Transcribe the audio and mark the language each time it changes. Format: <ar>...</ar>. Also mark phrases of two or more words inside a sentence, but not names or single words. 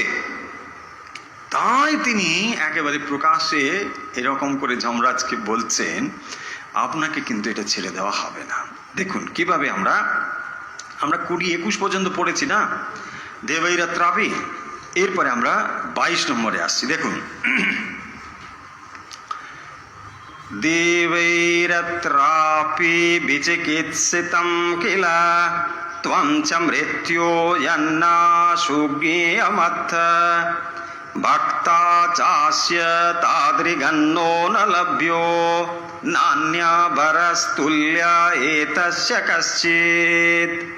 <bn>তাই তিনি একেবারে প্রকাশ্যে এরকম করে যমরাজকে বলছেন, আপনাকে কিন্তু এটা ছেড়ে দেওয়া হবে না। দেখুন কিভাবে আমরা 20-21 পর্যন্ত পড়েছি না, দেবৈরাত্রাপি। এরপরে আমরা 22 নম্বরে আসছি। দেখুন,</bn> <sa>দেবৈরাত্রাপি বিচিকিৎসিতম কিলা ত্বং চ মৃত্যো যন্না সুজ্ঞেয়মথ ভক্তা চাস্য তাদৃগন্নো ন লভ্যো নান্যবরস্তুল্য এতস্য কশ্চিৎ।</sa>